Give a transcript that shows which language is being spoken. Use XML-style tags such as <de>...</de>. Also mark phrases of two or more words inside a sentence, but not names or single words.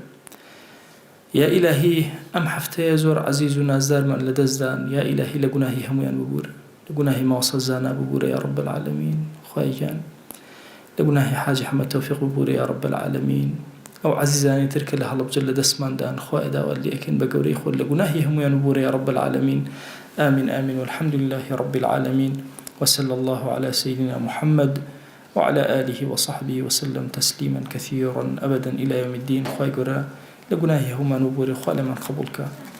<ckb>یا ئیلاهی ئەم هەفتەیە زۆر عەزیز و نازدارمان لەدەستدان، یا ئیلاهی لە گوناهی هەمویان ببوورە، لە گوناهی ماوەسە زانا ببوورە</ckb> <ar>یا رب العالمین.</ar> <ckb>خوای گیان لە گوناهی حاجی حەمەد تەوفیق ببوورە</ckb> <ar>یا رب العالمین.</ar> <ckb>ئەو عەزیزانی تر کە لە هەڵەبجە لە دەستماندان خوای داوات لێ ئەکەین بە گەورەی خۆت لە گوناهی هەمویان ببوورە</ckb> <ar>یا رب العالمین. آمين آمين والحمد لله رب العالمين، وصلى الله على سيدنا محمد وعلى آله وصحبه وسلم تسليما كثيرا أبدا إلى يوم الدين.</ar> <ckb>خوای گەورە لە گوناهی هەمومان ببوورە، خوا لەمان قبوڵ کە.</ckb>